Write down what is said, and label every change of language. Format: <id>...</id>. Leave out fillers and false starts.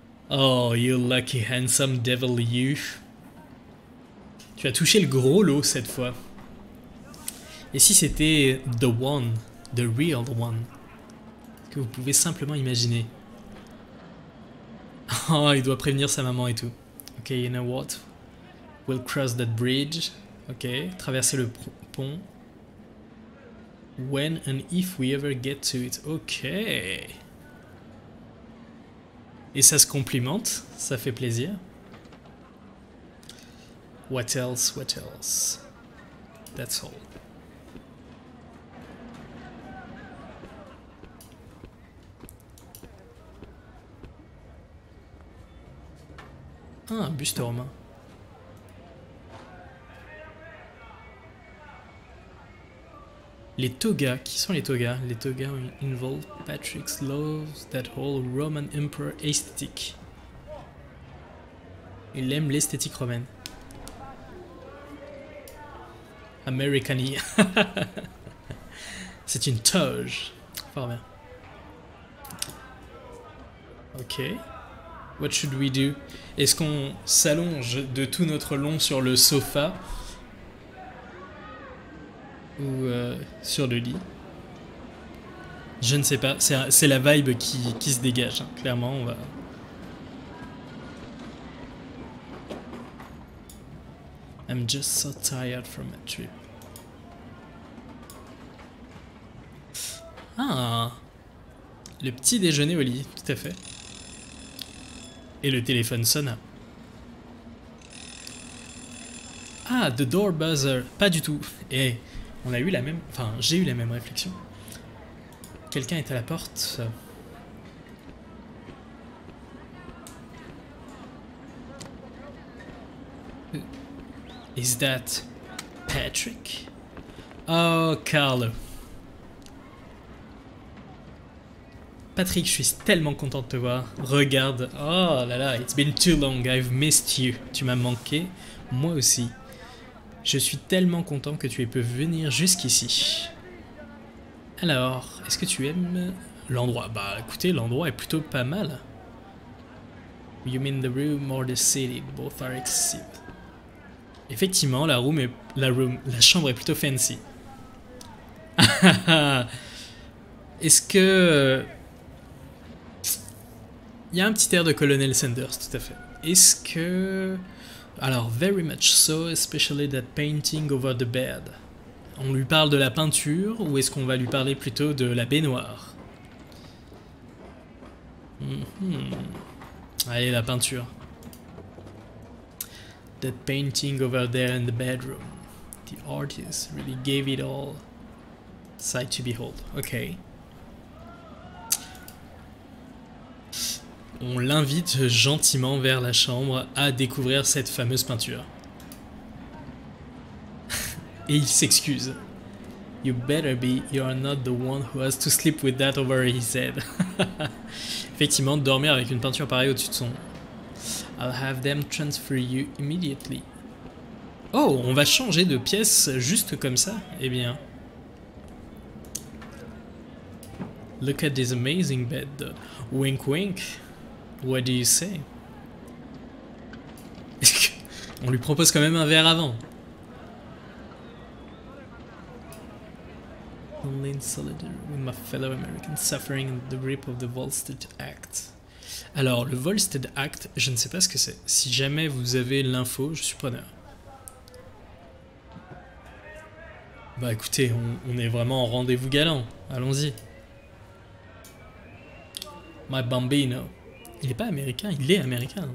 <en>Oh, you lucky handsome devil you.</en> <fr>Tu as touché le gros lot cette fois. Et si c'était</fr> <en>the one, the real one,</en> <fr>que vous pouvez simplement imaginer. Oh, il doit prévenir sa maman et tout.</fr> <en>Ok, you know what? We'll cross that bridge.</en> <fr>Ok, traverser le pont.</fr> <en>When and if we ever get to it. Ok.</en> <fr>Et ça se complimente, ça fait plaisir.</fr> <en>What else? What else? That's all.</en> <fr>Ah, un buste romain. Les togas, qui sont les togas?</fr> <en>Les togas involve Patrick's loves that whole Roman Emperor aesthetic.</en> <fr>Il aime l'esthétique romaine.</fr> <it>Americani.</it> <fr>C'est une toge. Fort bien.</fr> <en>Ok. What should we do?</en> <fr>Est-ce qu'on s'allonge de tout notre long sur le sofa? Ou sur le lit? Je ne sais pas. C'est la vibe qui se dégage. Hein. Clairement,</fr> <en>I'm just so tired from my trip.</en> <fr>Ah, le petit déjeuner au lit, tout à fait. Et le téléphone sonna.</fr> <en>Ah, the door buzzer.</en> <fr>Pas du tout. Et on a eu la même... Enfin, j'ai eu la même réflexion. Quelqu'un est à la porte.</fr> <en>Is that Patrick? Oh, Carlo.</en> <fr>Patrick, je suis tellement content de te voir. Regarde.</fr> <en>Oh là là, it's been too long, I've missed you.</en> <fr>Tu m'as manqué, moi aussi. Je suis tellement content que tu aies pu venir jusqu'ici. Alors, est-ce que tu aimes l'endroit? Bah écoutez, l'endroit est plutôt pas mal.</fr> <en>You mean the room or the city? Both are excellent.</en> <fr>Effectivement, la chambre est plutôt fancy. Est-ce que... Il y a un petit air de Colonel Sanders, tout à fait. Est-ce que...</fr> <en>Alors, very much so, especially that painting over the bed.</en> <fr>On lui parle de la peinture, ou est-ce qu'on va lui parler plutôt de la baignoire? Allez, la peinture.</fr> <en>That painting over there in the bedroom. The artist really gave it all. Sight to behold. Ok.</en> <fr>On l'invite gentiment vers la chambre à découvrir cette fameuse peinture. Et il s'excuse.</fr> <en>You better be, you're not the one who has to sleep with that over his head.</en> <fr>Effectivement, dormir avec une peinture pareille au-dessus de son...</fr> <en>I'll have them transfer you immediately.</en> <fr>Oh, on va changer de pièce juste comme ça? Eh bien...</fr> <en>Look at this amazing bed. Wink wink. What do you say?</en> <fr>On lui propose quand même un verre avant.</fr> <en>Only in solitude with my fellow Americans suffering in the grip of the Volstead Act.</en> <fr>Alors, le Volstead Act, je ne sais pas ce que c'est. Si jamais vous avez l'info, je suis preneur. Bah écoutez, on est vraiment en rendez-vous galant. Allons-y. My bambino. Il est pas américain, il est américain.</fr>